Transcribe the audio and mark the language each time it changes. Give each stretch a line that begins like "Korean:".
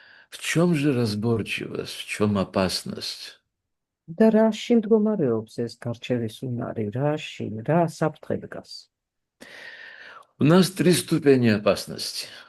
Russian: В чем же разборчивость, в чем опасность?
Georgian: და რაში მდგომარეობს ეს გარჩევის უნარი, რა საფრთხე დგას?
Russian: У нас 3 ступени опасности.